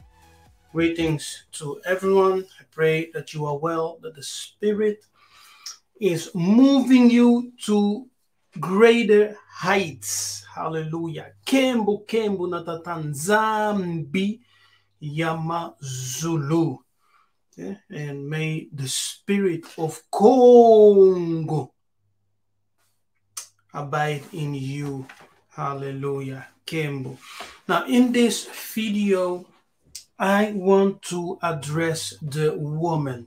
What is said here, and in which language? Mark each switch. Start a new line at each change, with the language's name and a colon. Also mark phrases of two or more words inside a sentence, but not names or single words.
English: Greetings to everyone. I pray that you are well, that the Spirit is moving you to greater heights. Hallelujah.
Kongo: Kembo kembo natatanzambi Yamazulu.
English: Yeah? And may the spirit of Congo abide in you. Hallelujah. Kembo. Now, in this video, I want to address the woman.